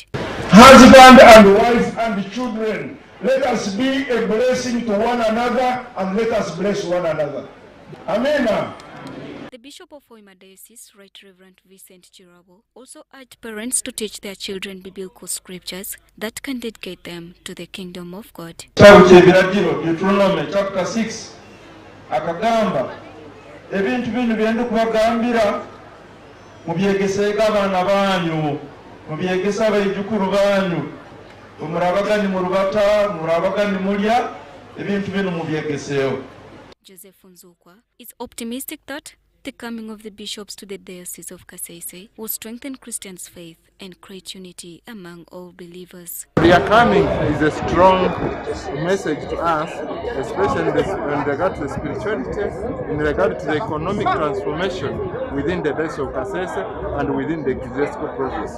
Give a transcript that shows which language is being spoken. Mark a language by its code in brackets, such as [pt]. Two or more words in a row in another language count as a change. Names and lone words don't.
[en] Husband and wife and children, let us be a blessing to one another and let us bless one another. Amen. The Bishop of Hoima Diocese, Right Reverend Vincent Chirabo, also urged parents to teach their children biblical scriptures that can dedicate them to the kingdom of God. Petroleum, chapter 6, [nyo] akagamba ebintu bino byenda kubagambira mubyegesega abaana banyu mubyegesa abaijukulu banyu murabagani mu rubata murabagani mulya ebintu bino mubyegeseewo. [en] Joseph Nzukwa is optimistic that the coming of the bishops to the Diocese of Kasese will strengthen Christians' faith and create unity among all believers. Their coming is a strong message to us, especially in regard to the spirituality, in regard to the economic transformation within the base of Kasese and within the Kiteezi province.